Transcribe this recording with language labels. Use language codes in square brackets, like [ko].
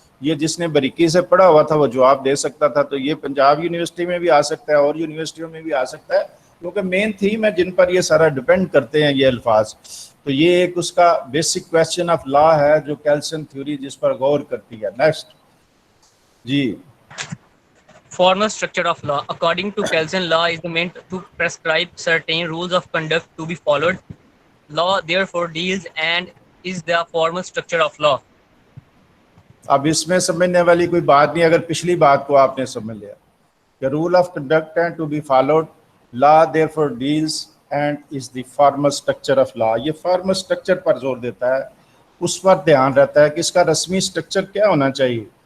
[ur] یہ جس نے باریکی سے پڑھا ہوا تھا وہ جواب دے سکتا تھا. تو یہ پنجاب یونیورسٹی میں بھی آ سکتا ہے اور یونیورسٹیوں میں بھی آ سکتا ہے کیونکہ مین تھیم ہے جن پر یہ سارا ڈپینڈ کرتے ہیں یہ الفاظ. تو یہ ایک اس کا بیسک کویسچن آف لا ہے جو کیلسن تھیوری جس پر غور کرتی ہے. Next جی. [en] Formal structure of law. According to Kelsen, law is meant to prescribe certain rules of conduct to be followed. Law therefore deals and is the formal structure of law. [ur] اب اس میں سمجھنے والی کوئی بات نہیں اگر پچھلی بات کو آپ نے سمجھ لیا کہ [en] Rule of conduct and to be followed, law therefore deals and is the formal structure of law. [ur] یہ فارمل اسٹرکچر پر زور دیتا ہے، اس پر دھیان رہتا ہے کہ اس کا رسمی اسٹرکچر کیا ہونا چاہیے.